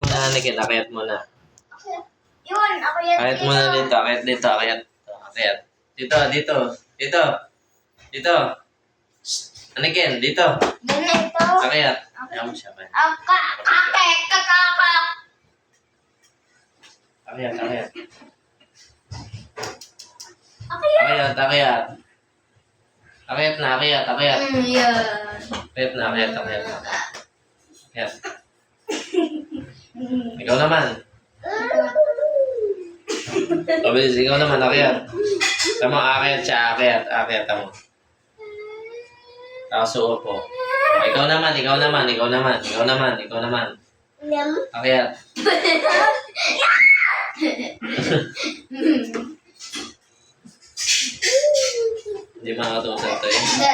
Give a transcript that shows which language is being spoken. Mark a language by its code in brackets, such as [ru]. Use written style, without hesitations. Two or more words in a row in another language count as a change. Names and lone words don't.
[tl] na, Anakin. Akayat mo na. Yun, ako yan. Akayat mo na dito. Akayat dito. Akayat. Akayat. Dito, dito. Dito. Dito. Anakin, dito. Ganito. Akayat. Ayaw mo siya. Ake, kakaka. Akayat, akayat. Ako yan. Akayat, akayat. Akayat na, akayat, akayat. Yan. Akayat na, akayat, akayat. Akayat. Ikaw naman. Pabilis, ikaw naman, akayat. Tama, akayat siya, akayat, akayat mo. Tapos po. Ikaw naman, ikaw naman, ikaw naman, ikaw naman, ikaw naman. Akayat. Hindi makakatusan to eh.